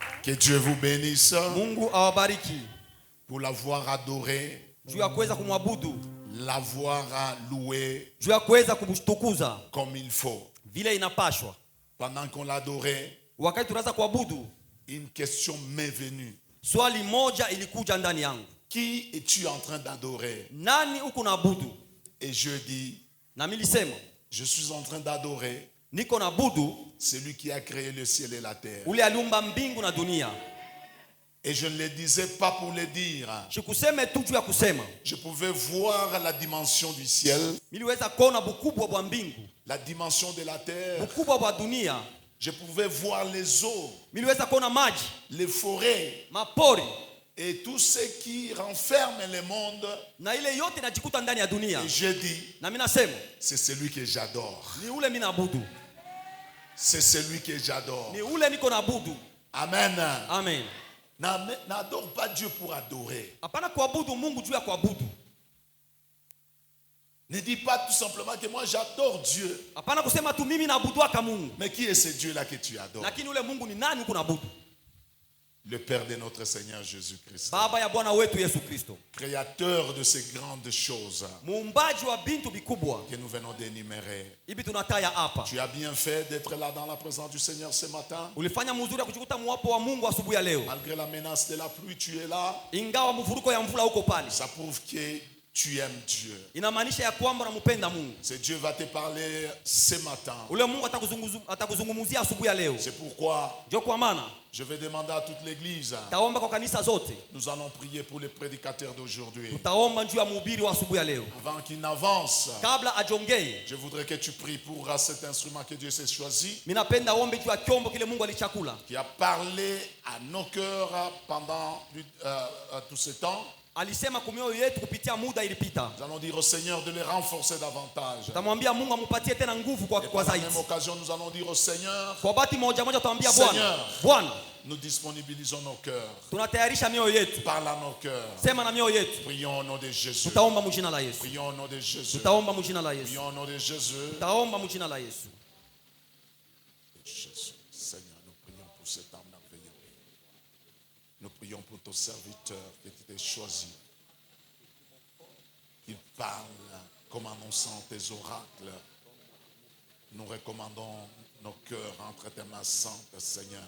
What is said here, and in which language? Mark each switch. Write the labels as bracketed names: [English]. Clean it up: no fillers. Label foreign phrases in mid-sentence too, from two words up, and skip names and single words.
[French] Que Dieu vous bénisse. [Swahili] Mungu awabariki. [French] Pour l'avoir adoré, [Swahili] Juu ya kuweza kumwabudu, [French] l'avoir loué [Swahili] juu ya kuweza kumtukuza [French] comme il faut. [Swahili] vile inapashwa. [French] Pendant qu'on l'adorait, [Swahili] Wakati tunaanza kuabudu, [French] une question m'est venue. [Swahili] swali moja ilikuja ndani yangu. [French] Qui es-tu en train d'adorer? [Swahili] Nani uko naabudu? [French] Et je dis, [Swahili] Na mimi nilisema, [French] je suis en train d'adorer [Swahili] niko naabudu [French] celui qui a créé le ciel et la terre. [Swahili] ule aliumba mbingu na dunia. [French] Et je ne le disais pas pour le dire. [Swahili] Sikuseme tu juu ya kusema. [French] Je pouvais voir la dimension du ciel, [Swahili] Niliweza kuona bukubwa bwa mbingu, [French] la dimension de la terre. [Swahili] bukubwa bwa dunia. [French] Je pouvais voir les eaux, [Swahili] Niliweza kuona maji, [French] les forêts [Swahili] mapori [French] et tout ce qui renferme le monde. [Swahili] na ile yote inajikuta ndani ya dunia. [French] Et je dis, [Swahili] Na mimi nasema, [French] c'est celui que j'adore. [Swahili] ni ule mimi naabudu. [French] C'est celui que j'adore. [Swahili] Ni ule niko naabudu. [French] Amen. [Swahili] Amen. [French] N'adore pas Dieu pour adorer. [Swahili] Hapana kuabudu Mungu juu ya kuabudu. [French] Ne dis pas tout simplement que moi j'adore Dieu. [Swahili] Hapana kusema tu mimi naabuduaka Mungu. [French] Mais qui est ce Dieu-là que tu adores? [Swahili] Lakini ule Mungu ni nani uko naabudu? [French] Le Père de notre Seigneur Jésus-Christ. [Swahili] Baba ya Bwana wetu Yesu Kristo. [French] Créateur de ces grandes choses [Swahili] Muumbaji wa bintu vikubwa. [French] que nous venons d'énumérer. [Swahili] Hivi tunataya hapa. [French] Tu as bien fait d'être là dans la présence du Seigneur ce matin. [Swahili] Ulifanya mzuri ya kujikuta mwapo wa Mungu asubuhi ya leo. [French] Malgré la menace de la pluie, tu es là. [Swahili] Ingawa mvuruko ya mvula huko pale. [French] Ça prouve que tu aimes Dieu. [Swahili] Inamaanisha ya kwamba unampenda Mungu. [French] Ce Dieu va te parler ce matin. [Swahili] Ule Mungu atakuzungumzia asubuhi ya leo. [French] C'est pourquoi [Swahili] Ndio kwa maana [French] je vais demander à toute l'église. [Swahili] taomba kwa kanisa zote. [French] Nous allons prier pour les prédicateurs d'aujourd'hui. [Swahili] Tutaomba juu ya mhubiri wa asubuhi ya leo. [French] Avant qu'il n'avance, [Swahili] Kabla ajongee, [French] je voudrais que tu pries pour cet instrument que Dieu s'est choisi, [Swahili] mimi napenda ombe juu ya kyombo kile Mungu alichakula. [French] qui a parlé à nos cœurs pendant tout ce temps. [Swahili] Alisema kwa mioyo yetu kupitia muda ilipita. [French] Nous allons dire au Seigneur de les renforcer davantage. [Swahili] Tutamwambia Mungu amupatie tena nguvu [French] Et [Swahili] kwa [French] par la [Swahili] zaidi. [French] même occasion, nous allons dire au Seigneur, [Swahili] Kwa bahati moja moja tutamwambia [French] Seigneur. [Swahili] Bwana, [French] nous disponibilisons nos cœurs. [Swahili] tunatayarisha mioyo yetu. [French] Parle à nos cœurs. [Swahili] Sema na mioyo yetu. [French] Prions au nom de Jésus. [Swahili] Tutaomba mjina la Yesu. [French] Prions au nom de Jésus. [Swahili] Tutaomba mjina la Yesu. [French] Prions au nom de Jésus. [Swahili] Tutaomba mjina la Yesu. [French] Jésus. Seigneur, nous prions pour cet homme merveilleux. Nous prions pour ton serviteur que tu t'es choisi. Il parle comme annonçant tes oracles. Nous recommandons nos cœurs entre tes mains saintes, Seigneur.